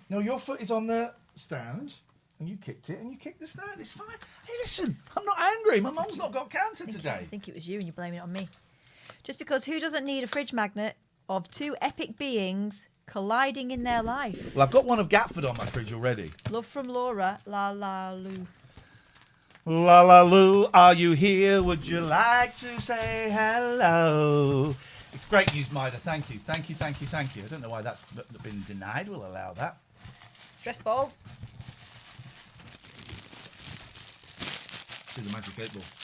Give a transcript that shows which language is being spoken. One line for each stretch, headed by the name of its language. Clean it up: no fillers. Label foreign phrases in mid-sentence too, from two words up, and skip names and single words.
English: No, your foot is on the stand, and you kicked it, and you kicked the stand. It's fine. Hey, listen, I'm not angry. My mum's not got cancer today. I think it was you, and you're blaming it on me. Just because who doesn't need a fridge magnet of 2 epic beings colliding in their life. Well, I've got one of Gatford on my fridge already. Love from Laura. La la Lou. La la Lou, are you here? Would you like to say hello? It's great news, Mida. Thank you. Thank you, thank you, thank you. I don't know why that's been denied. We'll allow that. Stress balls. Do the magic 8 ball.